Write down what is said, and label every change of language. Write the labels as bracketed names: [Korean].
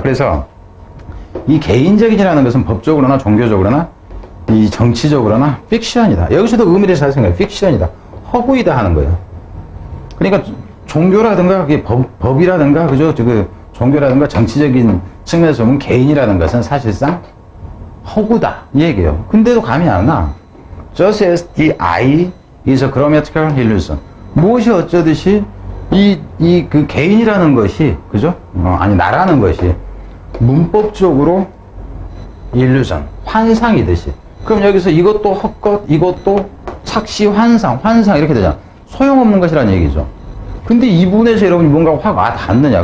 [Korean] 그래서 이 개인적인이라는 것은 법적으로나 종교적으로나 이 정치적으로나 픽션이다. 여기서도 의미를 잘 생각해요. 픽션이다. 허구이다 하는 거예요. 그러니까 종교라든가 법이라든가 그죠? 종교라든가 정치적인 측면에서 보면 개인이라는 것은 사실상 허구다 이 얘기예요. 근데도 감이 안 나. [English] Just as the eye is a grammatical illusion. [Korean] 무엇이 어쩌듯이 그 개인이라는 것이 그죠? 나라는 것이 문법적으로 illusion 환상이듯이. 그럼 여기서 이것도 헛것, 이것도 착시, 환상 이렇게 되잖아. 소용없는 것이라는 얘기죠. 근데 이 부분에서 여러분이 뭔가 확 와닿느냐?